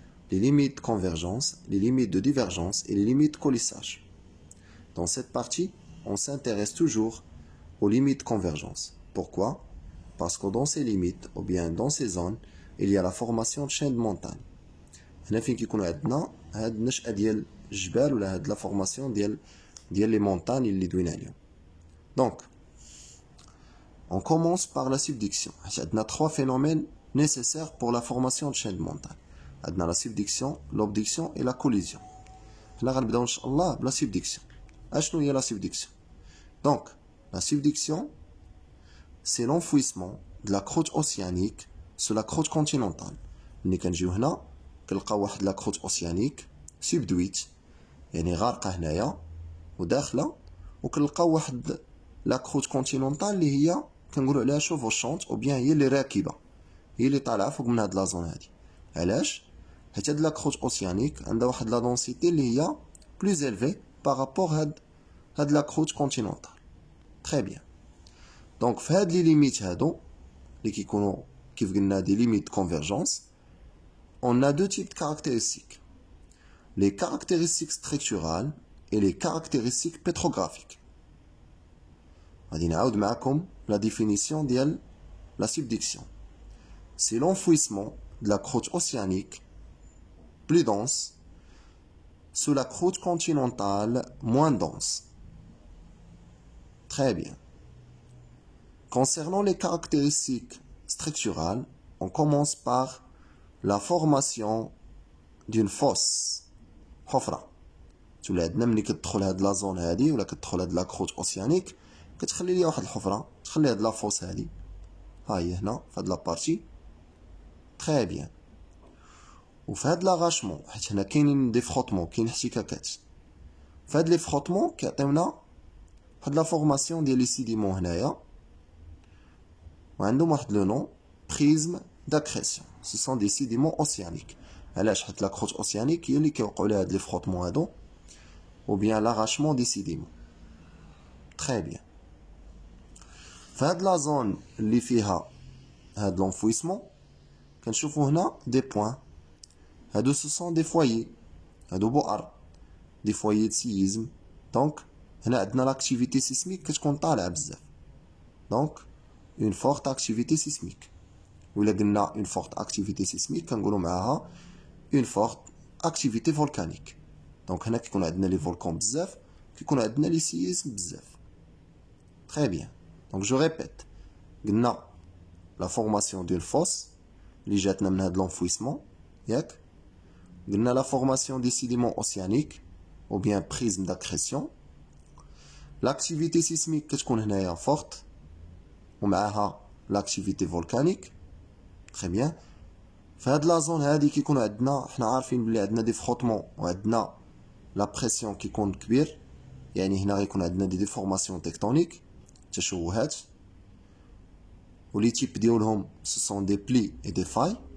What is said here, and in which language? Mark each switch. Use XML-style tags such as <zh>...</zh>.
<fr>Les limites de convergence, les limites de divergence et les limites de coulissage. Dans cette partie, on s'intéresse toujours aux limites de convergence. Pourquoi? Parce que dans ces limites, ou bien dans ces zones, il y a la formation de chaînes de montagnes.</fr> <ar>هنا فين كيكونوا عندنا هاد النشأة ديال الجبال ولا هاد لا فورماسيون ديال لي مونتاني اللي دوينا عليهم.</ar> <fr>Donc, on commence par la subduction. On a trois phénomènes nécessaires pour la formation de chaînes de montagnes. On a la subduction, l'obduction et la collision. Là, on va inchallah la subduction. Qu'est-ce que la subduction? Donc, la subduction, c'est l'enfouissement de la croûte océanique sur la croûte continentale. Nous</fr> <ar>كنجيو هنا كنلقاو واحد لا</ar> <fr>croûte océanique subduite</fr> <ar>يعني غارقة هنايا وداخلة وكنلقاو واحد لا</ar> <fr>croûte continentale</fr> <ar>اللي هي كنقولوا عليها</ar> <fr>chevauchante</fr> <ar>او بيان هي اللي راكبة هي اللي طالعة فوق من هاد لا زون هادي. علاش؟ حيت هاد لا</ar> <fr>croûte océanique</fr> <ar>عندها واحد لا densité اللي هي</ar> <fr>plus élevée par rapport</fr> <ar>هاد لا</ar> <fr>croûte continentale. Très bien. Donc</fr> <ar>في هاد لي ليميت هادو اللي كيكونوا كيف قلنا دي ليميت</ar> <fr>convergence, on a deux types de caractéristiques. Les caractéristiques structurales et les caractéristiques pétrographiques.</fr> <ar>غادي نعاود معكم</ar> <fr>la définition</fr> <ar>ديال la subduction.</ar> <fr>C'est l'enfouissement de la croûte océanique plus dense sous la croûte continentale moins dense. Très bien. Concernant les caractéristiques structurales, on commence par la formation d'une fosse.</fr> <ar>حفرة. تولي عندنا ملي كتدخل هاد لا زون هادي ولا كتدخل هاد لا كروت اوسيانيك كتخلي ليا واحد الحفرة تخلي هاد لا فوس هادي ها هي هنا في هاد لا بارتي. تري بيان. وفي هاد لا غاشمون حيت هنا كاينين دي فروتمون كاين احتكاكات في هاد لي فروتمون كيعطيونا واحد لا فورماسيون ديال لي سيديمون هنايا وعندهم واحد لو نون بريزم d'accrétion.</ar> <fr>Ce sont des sédiments océaniques.</fr> <ar>علاش حيت لا كروت اوسيانيك هي اللي كيوقعوا لها هاد لي فروتمون هادو</ar> <fr>ou bien l'arrachement des sédiments. Très bien.</fr> <ar>فهاد لا زون اللي فيها هاد l'enfouissement كنشوفوا هنا دي بوين هادو</ar> <fr>ce sont des foyers</fr> <ar>هادو بؤر دي</ar> <fr>foyers de séisme. donc</fr> <ar>هنا عندنا</ar> <fr>l'activité sismique</fr> <ar>كتكون طالعه بزاف</ar> <fr>donc une forte activité sismique.</fr> <ar>ولا قلنا</ar> <fr>une forte activité sismique</fr> <ar>كنقولوا معاها</ar> <fr>une forte activité volcanique.</fr> <ar>donc هنا كيكون عندنا لي فولكان بزاف كيكون عندنا لي سيزم بزاف.</ar> <fr>très bien. donc je répète</fr> <ar>قلنا</ar> <fr>la formation d'une fosse</fr> <ar>اللي جاتنا من هاد</ar> <fr>l'enfouissement</fr> <ar>ياك قلنا</ar> <fr>la formation des sédiments océaniques ou bien prisme d'accrétion. l'activité sismique</fr> <ar>كتكون هنايا</ar> <fr>forte</fr> <ar>ومعها</ar> <fr>l'activité volcanique. très bien.</fr> <ar>فهاد لا زون هادي كيكون عندنا حنا عارفين بلي عندنا دي فروتمون وعندنا لا بريسيون كيكون كبير يعني هنا غيكون عندنا دي ديفورماسيون تكتونيك تشوهات ولي تيب ديالهم</ar> <fr>ce sont des plis et des failles.</fr>